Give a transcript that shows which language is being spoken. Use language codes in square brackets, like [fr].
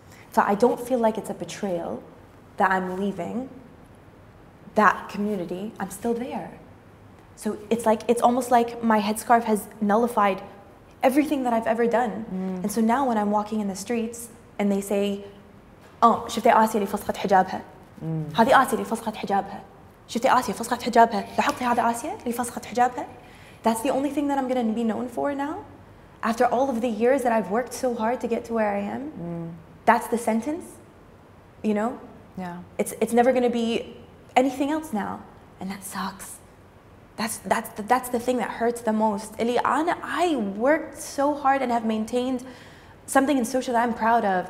[en] So I don't feel like it's a betrayal that I'm leaving that community. I'm still there. So it's almost like my headscarf has nullified everything that I've ever done. And so now when I'm walking in the streets and they say, "Oh, [ar] شفتي آسيا اللي فسخت حجابها. هذه آسيا اللي فسخت حجابها. شفتي آسيا فسخت حجابها. لاحظتي هذه آسيا اللي فسخت حجابها." [en] That's the only thing that I'm going to be known for now. After all of the years that I've worked so hard to get to where I am. That's the sentence, you know? Yeah. It's never going to be anything else now, and that sucks. That's the thing that hurts the most. I worked so hard and have maintained something in social that I'm proud of.